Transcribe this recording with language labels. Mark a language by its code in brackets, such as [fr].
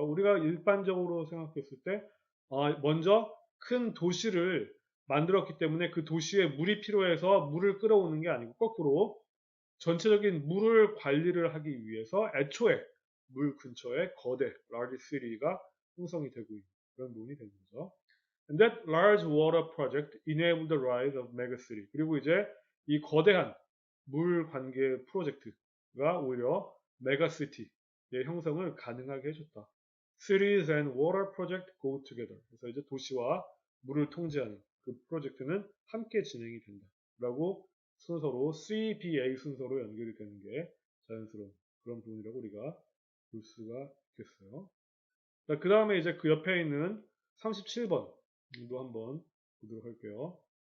[ko] 우리가 일반적으로 생각했을 때 먼저 큰 도시를 만들었기 때문에 그 도시에 물이 필요해서 물을 끌어오는 게 아니고 거꾸로 전체적인 물을 관리를 하기 위해서 애초에 물 근처에 거대 large city가 형성이 되고 있는 그런 부분이 되는 거죠. [en] And that large water project enabled the rise of megacity. [ko] 그리고 이제 이 거대한 물 관계 프로젝트가 오히려 메가시티의 형성을 가능하게 해줬다. [en] Cities and water project go together. [ko] 그래서 이제 도시와 물을 통제하는 그 프로젝트는 함께 진행이 된다. 라고 순서로 CBA 순서로 연결이 되는 게 자연스러운 그런 부분이라고 우리가 볼 수가 있겠어요. 그 다음에 이제 그 옆에 있는 37번도 한번 보도록 할게요.